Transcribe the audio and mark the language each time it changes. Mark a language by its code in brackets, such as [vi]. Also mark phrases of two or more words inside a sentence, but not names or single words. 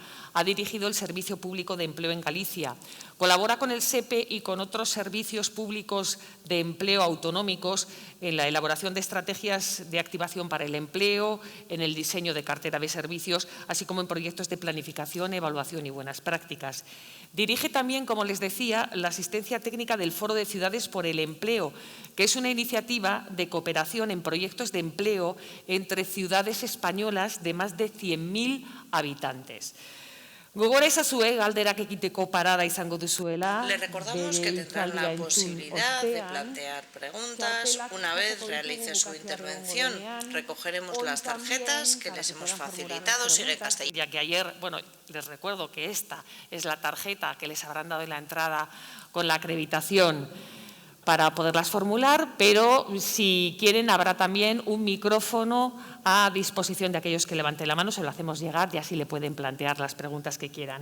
[es] Ha dirigido el Servicio Público de Empleo en Galicia. Colabora con el SEPE y con otros servicios públicos de empleo autonómicos en la elaboración de estrategias de activación para el empleo, en el diseño de cartera de servicios, así como en proyectos de planificación, evaluación y buenas prácticas. Dirige también, como les decía, la asistencia técnica del Foro de Ciudades por el Empleo, que es una iniciativa de cooperación en proyectos de empleo entre ciudades españolas de más de 100.000 habitantes. [eu] Gogora ezazue galderak egiteko parada izango duzuela. [es] Le recordamos que tendrán la posibilidad de plantear preguntas. Una vez realice su intervención, recogeremos las tarjetas que les hemos facilitado. Sigue Castellano. Ya que ayer, bueno, les recuerdo que esta es la tarjeta que les habrán dado en la entrada con la acreditación para poderlas formular, pero si quieren habrá también un micrófono a disposición de aquellos que levanten la mano, se lo hacemos llegar y así le pueden plantear las preguntas que quieran.